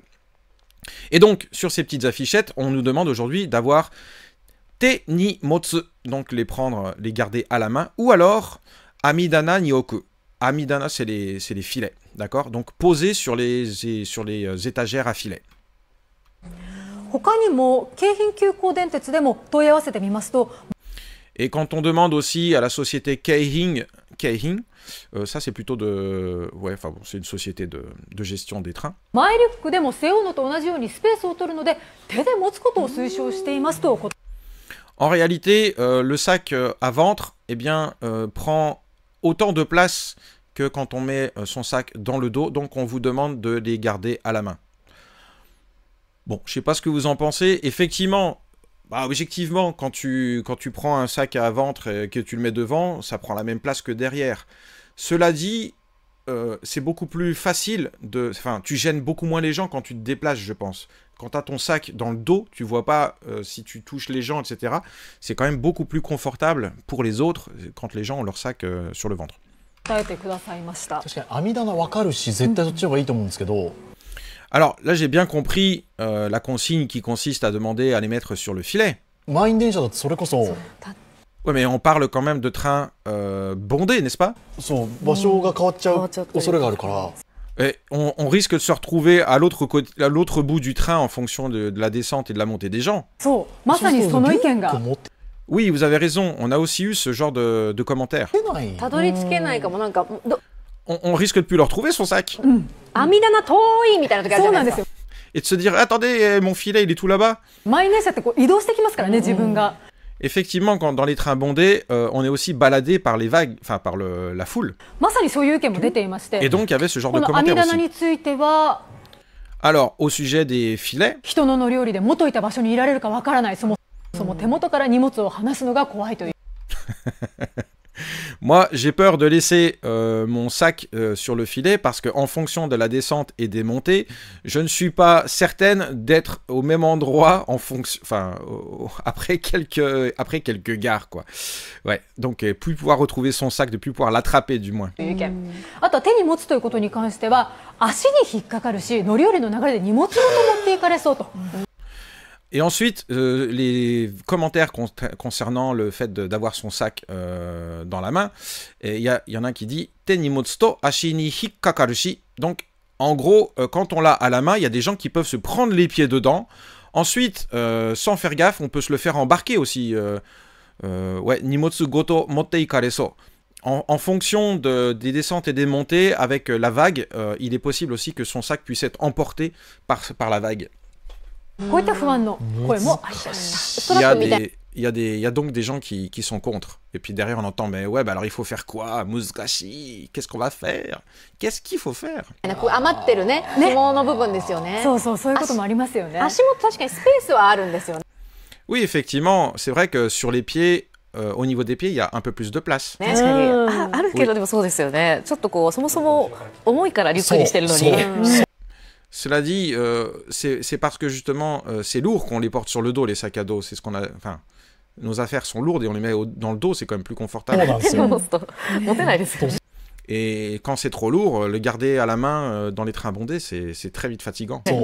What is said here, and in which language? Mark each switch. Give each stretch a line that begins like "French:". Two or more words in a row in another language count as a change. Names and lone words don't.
French: Et donc, sur ces petites affichettes, on nous demande aujourd'hui d'avoir
Japanese: 手に持つ,
French: donc les prendre, les garder à la main, ou alors
Japanese: 網棚に置く.
French: Amidana, c'est les filets, d'accord? Donc, poser sur les étagères à filets.
Japanese: 他にも京浜急行電鉄でも問い合わせてみますと、
French: Et quand on demande aussi à la société Keihing, ça c'est plutôt de... Ouais, enfin bon, c'est une société de gestion des trains.
Japanese: 前リュックでも背負うのと同じようにスペースを取るので手で持つことを推奨していますと。
French: En réalité, le sac à ventre, eh bien, prend autant de place que quand on met son sac dans le dos, donc on vous demande de les garder à la main. Bon, je sais pas ce que vous en pensez. Effectivement, bah, objectivement, quand tu prends un sac à ventre et que tu le mets devant, ça prend la même place que derrière. Cela dit, c'est beaucoup plus facile de... Enfin, tu gênes beaucoup moins les gens quand tu te déplaces, je pense. Quand tu as ton sac dans le dos, tu vois pas si tu touches les gens, etc. C'est quand même beaucoup plus confortable pour les autres quand les gens ont leur sac sur le ventre.
Japanese: 答えてくださいました。確かに網棚わかるし絶対そっちの方がいいと思うんですけど。
French: Alors là, j'ai bien compris la consigne qui consiste à demander à les mettre sur le filet.
Japanese: 満員電車だとそれこそ
French: Ouais, mais on parle quand même de trains bondés, n'est-ce pas?
Japanese: そう場所が変わっちゃう恐れがあるから。
French: Et on risque de se retrouver à l'autre bout du train en fonction de la descente et de la montée des gens.
Japanese: そう、まさにその意見が。
French: Oui, vous avez raison, on a aussi eu ce genre de commentaires.
Japanese: たどり着けないかも、なんか
French: On risque de plus le retrouver, son sac.
Japanese: 網棚遠いみたいな時あるじゃないですか。
French: Et de se dire, attendez, mon filet, il est tout là-bas.
Japanese: 満員電車ってこう移動してきますからね、自分が。
French: Effectivement, quand dans les trains bondés, on est aussi baladé par les vagues, enfin par la foule.
Japanese: まさにそういう意見も出ていまして。
French: Et donc, il y avait ce genre
Japanese: こ
French: de
Japanese: の網
French: commentaires
Japanese: 棚
French: aussi.
Japanese: については、
French: Alors, au sujet des filets,
Japanese: 人の乗り降りで元いた場所にいられるかわからない、そもそも手元から荷物を離すのが怖いという。
French: moi, j'ai peur de laisser mon sac sur le filet parce que en fonction de la descente et des montées, je ne suis pas certaine d'être au même endroit en fonction, enfin, après quelques gares, quoi. Ouais, donc plus pouvoir retrouver son sac, de plus pouvoir l'attraper du moins.
Japanese: あとは手に持つということに関しては足に引っかかるし、乗り降りの流れで荷物ごと持っていかれそうと。
French: Et ensuite, les commentaires concernant le fait d'avoir son sac dans la main, il y en a un qui dit «
Japanese: 手荷物と足に引っかかるし ».
French: Donc, en gros, quand on l'a à la main, il y a des gens qui peuvent se prendre les pieds dedans. Ensuite, sans faire gaffe, on peut se le faire embarquer aussi.
Japanese: Ouais, 荷物ごと持っていかれそう.
French: En fonction des descentes et des montées, avec la vague, il est possible aussi que son sac puisse être emporté par la vague.
Japanese: こういった不安の声もありました。
French: Il y a donc des gens qui sont contre. Et puis derrière, on entend, mais ouais, bah alors il faut faire quoi? Muzukashi, qu'est-ce qu'on va faire? Qu'est-ce qu'il faut faire?
Japanese: 余ってるね、紐の部分ですよね。そうそう、そういうこともありますよね。足元確かにスペースはあるんですよね。
French: Oui, effectivement, c'est vrai que sur les pieds, au niveau des pieds, il y a un peu plus de place.
Japanese: 確かにあるけどでもそうですよね。ちょっとこうそもそも重いからリュックにしてるのに。
French: Cela dit, c'est parce que justement, c'est lourd qu'on les porte sur le dos, les sacs à dos. C'est ce qu'on a. Enfin, nos affaires sont lourdes et on les met dans le dos, c'est quand même plus confortable. Et quand c'est trop lourd, le garder à la main dans les trains bondés, c'est très vite fatigant.